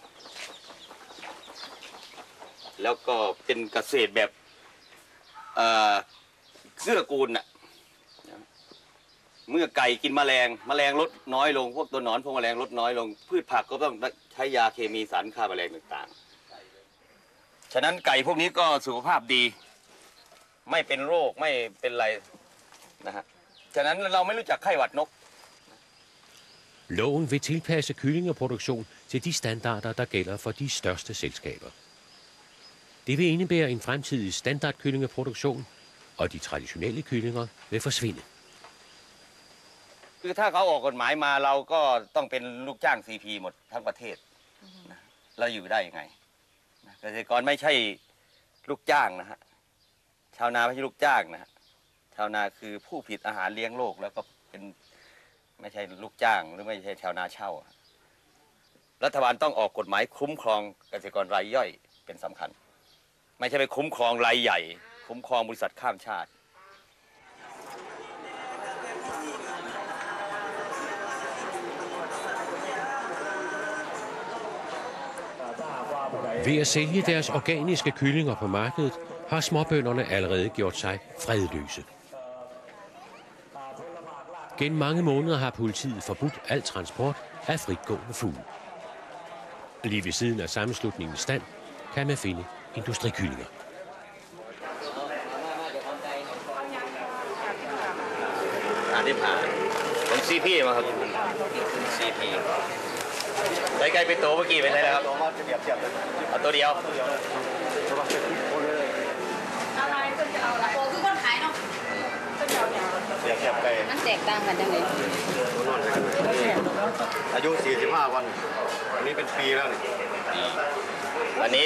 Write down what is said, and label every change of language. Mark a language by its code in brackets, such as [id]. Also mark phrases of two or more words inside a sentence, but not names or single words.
[th] แล้วก็เป็นเกษตรแบบเกื้อกูลน่ะเมื่อไก่กินแมลงลดน้อยลงพวกตัวหนอนพวกแมลงลดน้อยลงพืชผักก็ต้องใช้ยาเคมีสารฆ่าแมลงต่างๆฉะนั้นไก่พวกนี้ก็สุขภาพดีไม่เป็นโรคไม่เป็นไรนะฮะฉะนั้นเราไม่รู้จักไข้หวัดนก [da] Loven vil tilpasse kyllingeproduktion til de standarder, der gælder for de største selskaber. Det vil indebære en fremtidig standardkyllingeproduktion, og de traditionelle kyllinger vil forsvinde. [th] คือถ้าเขาออกกฎหมายมาเราก็ต้องเป็นลูกจ้าง CP หมดทั้งประเทศเราอยู่ได้ยังไงเกษตรกรไม่ใช่ลูกจ้างนะฮะชาวนาไม่ใช่ลูกจ้างนะฮะชาวนาคือผู้ผลิตอาหารเลี้ยงโลกแล้วก็เป็นไม่ใช่ลูกจ้างหรือไม่ใช่ชาวนาเช่ารัฐบาลต้องออกกฎหมายคุ้มครองเกษตรกรรายย่อยเป็นสำคัญไม่ใช่ไปคุ้มครองรายใหญ่คุ้มครองบริษัทข้ามชาติ [da] Ved at sælge deres organiske kyllinger på markedet, har småbønderne allerede gjort sig fredløse. Gennem mange måneder har politiet forbudt al transport af fritgående fugle. Lige ved siden af sammenslutningens stand kan man finde industrikyllinger. Det er en [th] CP มาครับ CP ใช้ไก่เป็นตัวเมื่อกี้เป็นไงนะครับเอาตัวเดียว อะไรก็จะเอาละโตคือคนขายเนาะ เสียบไก่ มันแตกต่างกันยังไง อายุ45 วันอันนี้เป็นปีแล้วนี่อันนี้